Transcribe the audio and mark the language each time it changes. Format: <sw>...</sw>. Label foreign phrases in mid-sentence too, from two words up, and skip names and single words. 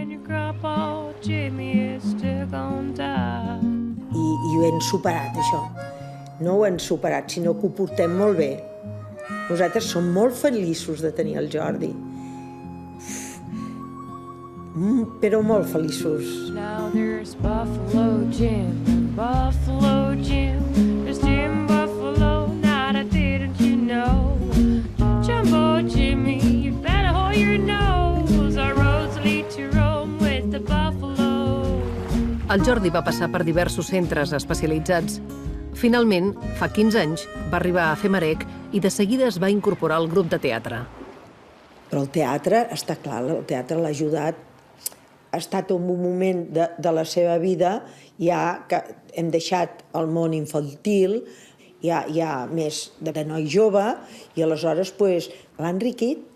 <ca>I ho hem superat, això. No ho hem superat, sinó que ho portem molt bé. Nosaltres som molt feliços de tenir el Jordi. Però molt feliços.</ca> <en>Now there's Buffalo Jim, Buffalo Jim. There's Jim Buffalo, now that didn't you know? Jumbo Jimmy, you better hold your nose. Our roads lead to Rome with the Buffalo.</en> <ca>El Jordi va passar per diversos centres especialitzats. Finalment, fa 15 anys, va arribar a FEMAREC i de seguida es va incorporar al grup de teatre. Però el teatre, està clar, el teatre l'ha ajudat. Ha estat un moment de la seva vida ja que hem deixat el món infantil, ja més de noi jove, i aleshores l'ha enriquit.</ca>